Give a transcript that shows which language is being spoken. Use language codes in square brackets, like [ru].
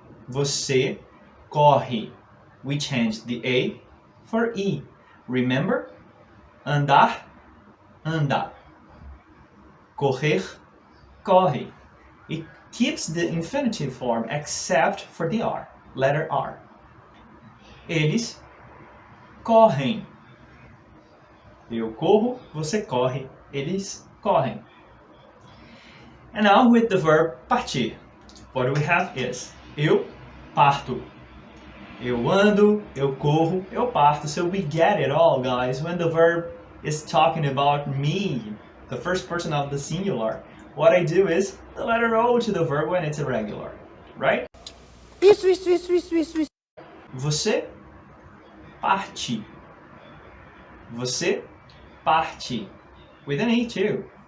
[pt] Você corre. [en] We changed the a for e. Remember? [pt] Andar, anda. Correr, corre. [en] keeps the infinitive form except for the R, letter R. [pt] Eles correm. Eu corro, você corre, eles correm. [en] And now with the verb [pt] partir. [en] What we have is [pt] eu parto. Eu ando, eu corro, eu parto. [en] So we get it all, guys. When the verb is talking about me, the first person of the singular, what I do is the letter O to the verb when it's irregular, right? [pt] Isso. Você parte. Você parte. [en] With an E too.